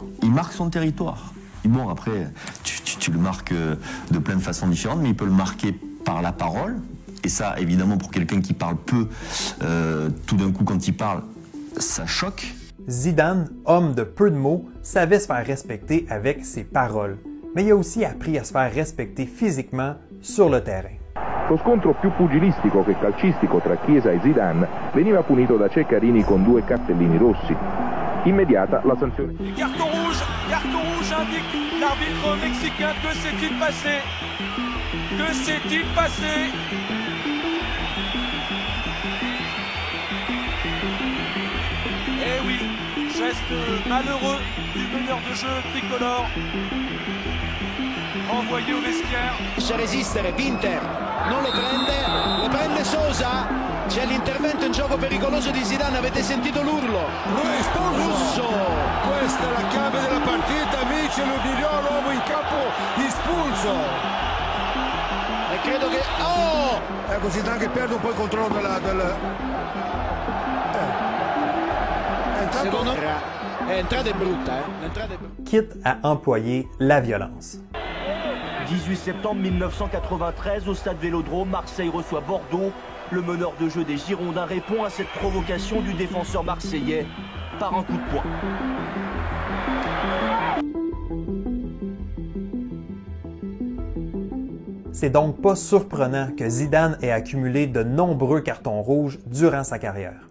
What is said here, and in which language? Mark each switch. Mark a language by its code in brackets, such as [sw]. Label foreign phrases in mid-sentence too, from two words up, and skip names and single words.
[fr] Il marque son territoire. Et bon, après, tu le marques de plein de façons différentes, mais il peut le marquer par la parole. Et ça, évidemment, pour quelqu'un qui parle peu, tout d'un coup, quand il parle, ça choque. Zidane, homme de peu de mots, savait se faire respecter avec ses paroles. Mais il a aussi appris à se faire respecter physiquement sur le terrain. [it] Lo scontro più pugilistico che calcistico tra Chiesa e Zidane veniva punito da Ceccarini con 2 cartellini rossi. Immediata la sanzione. [fr] Carton rouge indique l'arbitre mexicain. Que s'est-il passé? Que s'est-il passé? Eh oui, geste malheureux du meneur de jeu tricolore. Envoyé au vestiaire. [it] Riesce a resistere, Pinter non lo prende Sosa, c'è l'intervento in gioco pericoloso di Zidane, avete sentito l'urlo? Russo! Questa è la chiave della partita, amici, lo dirò, l'uomo in campo espulso! E credo che... Oh! Ecco, Zidane che perde un po' il controllo Secondo me l'entrata è brutta, [fr] Quitte à employer la violence. 18 septembre 1993, au stade Vélodrome, Marseille reçoit Bordeaux. Le meneur de jeu des Girondins répond à cette provocation du défenseur marseillais par un coup de poing. C'est donc pas surprenant que Zidane ait accumulé de nombreux cartons rouges durant sa carrière.